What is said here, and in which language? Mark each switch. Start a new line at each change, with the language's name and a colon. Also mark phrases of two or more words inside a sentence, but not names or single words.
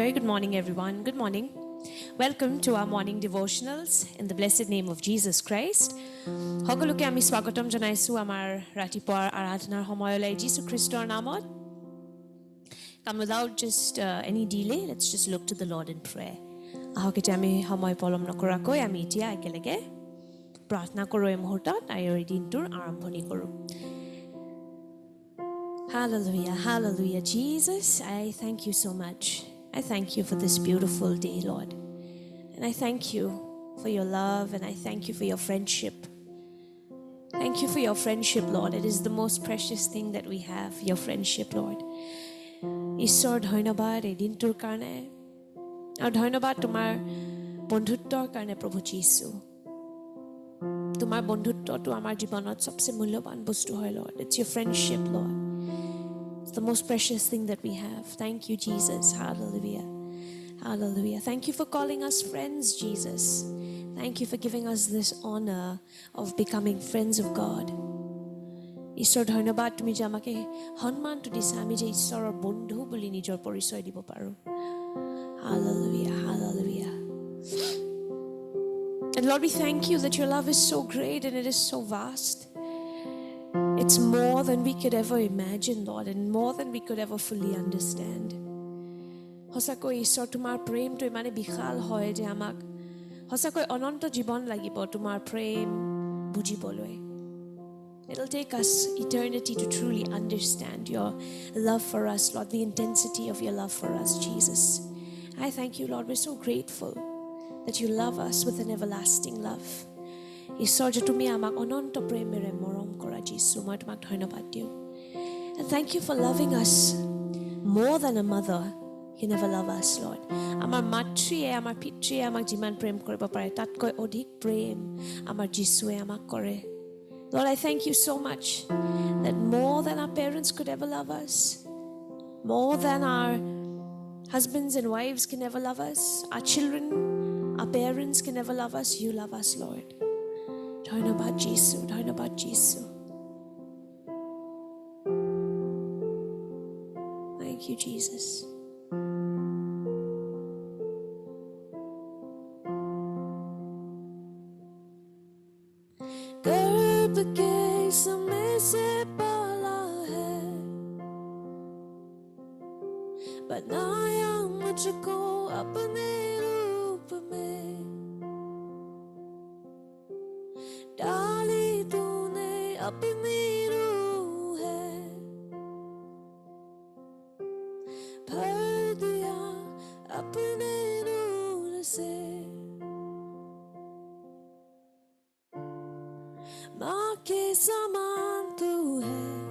English: morning, everyone. Good morning. Welcome to our morning devotionals in the blessed name of Jesus Christ.
Assamese: সকলোকে আমি স্বাগতম জনাইছো আমাৰ ৰাতিপুৱাৰ আৰাধনাৰ সময়লৈ যীশু খ্ৰীষ্টৰ নামত.
English: Come without just any delay, let's just look to the Lord in prayer.
Assamese: আহক এতিয়া আমি সময় পলম নকৰাকৈ আমি এতিয়া একেলগে প্ৰাৰ্থনা কৰোঁ এই মুহূৰ্তত আৰু এই দিনটোৰ আৰম্ভণি কৰোঁ.
English: Hallelujah, hallelujah. Jesus, I thank you so much. I thank you for this beautiful day, Lord. And I thank you for your love and I thank you for your friendship. Thank you for your friendship, Lord. It is the most precious thing that we have, your friendship, Lord.
Assamese: ঈশ্বৰ ধন্যবাদ এই দিনটোৰ কাৰণে আৰু ধন্যবাদ তোমাৰ বন্ধুত্বৰ কাৰণে প্ৰভু যীশু. তোমাৰ বন্ধুত্বটো আমাৰ জীৱনত সবচে মূল্যৱান বস্তু হয়,
English: Lord. It's your friendship, Lord. It's the most precious thing that we have. Thank you, Jesus. Hallelujah. Hallelujah. Thank you for calling us friends, Jesus. Thank you for giving us this honor of becoming friends of God.
Assamese: ঈশ্বৰ ধন্যবাদ তুমি যে আমাকে সন্মানটো দিছা আমি যে ঈশ্বৰৰ বন্ধু বুলি নিজৰ পৰিচয় দিব পাৰোঁ.
English: Hallelujah. Hallelujah. And Lord, we thank you that your love is so great and it is so vast. It's more than we could ever imagine, Lord, and more than we could ever fully understand.
Assamese: সঁচাকৈ ঈশ্বৰ তোমাৰ প্ৰেমটো ইমানে বিশাল হয় যে আমাক সঁচাকৈ অনন্ত জীৱন লাগিব তোমাৰ প্ৰেম বুজিবলৈ.
English: It'll take us eternity to truly understand your love for us, Lord, the intensity of your love for us, Jesus. I thank you, Lord. We're so grateful that you love us with an everlasting love.
Assamese: ঈশ্বৰ যে তুমি আমাক অনন্ত প্ৰেমেৰে মৰম কৰা যীশু, মই তোমাক ধন্যবাদ দিওঁ.
English: And thank you for loving us more than a mother can never love us, Lord.
Assamese: আমাৰ মাতৃয়ে আমাৰ পিতৃয়ে আমাক যিমান প্ৰেম কৰিব পাৰে তাতকৈ অধিক প্ৰেম আমাৰ যীশুৱে আমাক কৰে.
English: Lord, I thank you so much that more than our parents could ever love us, more than our husbands and wives can ever love us, our children, our parents can never love us, you love us, Lord.
Assamese: ধন্যবাদ যীশু, ধন্যবাদ যীশু.
English: Thank you, Jesus.
Hindi: गर्भ के समय से पाला है, बनाया मुझको अपने रूप में, डाली तूने अपनी रूह है, भर दिया अपने नूर से, माँ के समान तू है,